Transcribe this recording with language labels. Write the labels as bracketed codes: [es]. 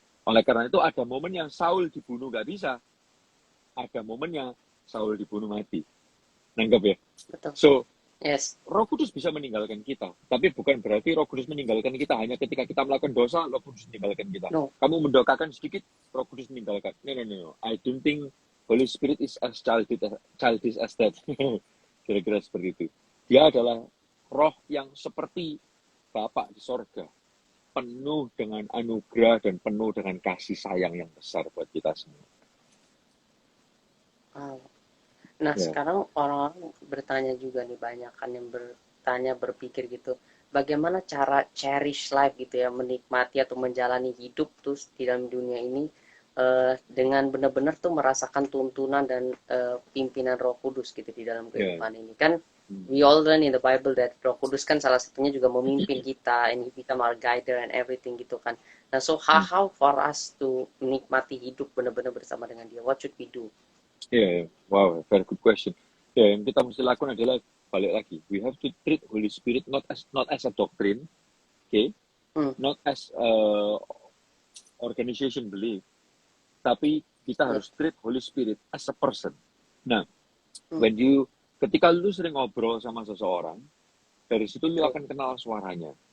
[id] Oleh karena itu ada momen yang Saul dibunuh gak bisa. Ada momennya Saul dibunuh mati. Nanggap ya? Betul. So, Roh Kudus bisa meninggalkan kita. Tapi bukan berarti Roh Kudus meninggalkan kita hanya ketika kita melakukan dosa, Roh Kudus meninggalkan kita. [en] No. [id] Kamu mendoakan sedikit, Roh Kudus meninggalkan. [en] No. I don't think Holy Spirit is as childish as that. [id] Kira-kira seperti itu. Dia adalah roh yang seperti Bapa di sorga. Penuh dengan anugerah dan penuh dengan kasih sayang yang besar buat kita semua. Nah, sekarang orang-orang bertanya juga nih, banyak kan yang berpikir gitu, bagaimana cara [en] cherish life [id] gitu ya, menikmati atau menjalani hidup tuh di dalam dunia ini dengan benar-benar tuh merasakan tuntunan dan pimpinan Roh Kudus gitu di dalam kehidupan ini. Kan [en] we all learn in the Bible that [id] Roh Kudus kan salah satunya juga memimpin kita, [en] and he become our guider and everything [id] gitu kan. [en] Nah, so how for us to [id] menikmati hidup benar-benar bersama dengan dia? [en] What should we do? Wow, very good question. [id] Yang kita mesti lakukan adalah balik lagi. [en] We have to treat Holy Spirit not as a doctrine, okay? Not as organization belief, [id] tapi kita harus [en] treat Holy Spirit as a person. [id] Nah, ketika lu sering ngobrol sama seseorang, dari situ lu akan kenal suaranya.